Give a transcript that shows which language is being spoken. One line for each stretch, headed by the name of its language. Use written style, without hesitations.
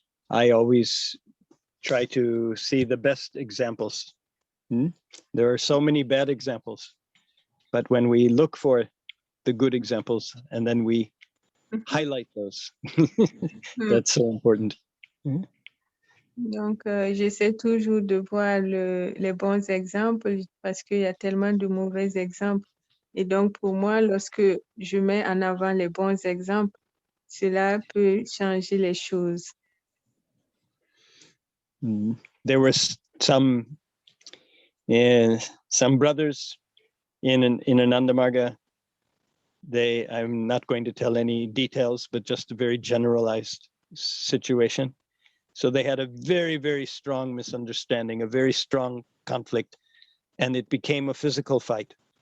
English: I always try to see the best examples. There are so many bad examples, but when we look for the good examples and then we highlight those, that's so important.
French: Donc, j'essaie toujours de voir les bons exemples parce qu'il y a tellement de mauvais exemples. Et donc, pour moi, lorsque je mets en avant les bons exemples, cela peut changer les choses.
English: There were some brothers in Ananda Marga. I'm not going to tell any details, but just a very generalized situation. So they had a very, very strong misunderstanding, a very strong conflict, and it became a physical fight.